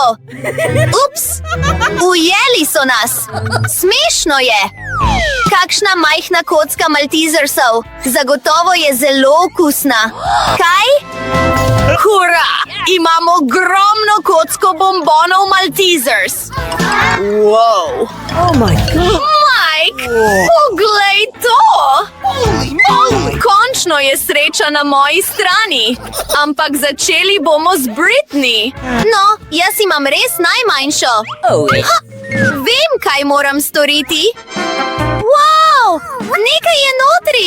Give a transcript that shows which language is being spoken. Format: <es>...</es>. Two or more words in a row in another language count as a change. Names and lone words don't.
<sl>Ups! Ujeli so nas! Smešno je! Kakšna majhna kocka Maltesersov! Zagotovo je zelo okusna! Kaj? Hurra! Imam ogromno kocko bombonov Maltesers! Wow!</sl> <en>Oh my god! Mike!</en> <sl>Poglej to! Končno je sreča na moji strani, ampak začeli bomo z Britney. No, jaz imam res najmanjšo. Ha, vem, kaj moram storiti. Wow, nekaj je notri.</sl>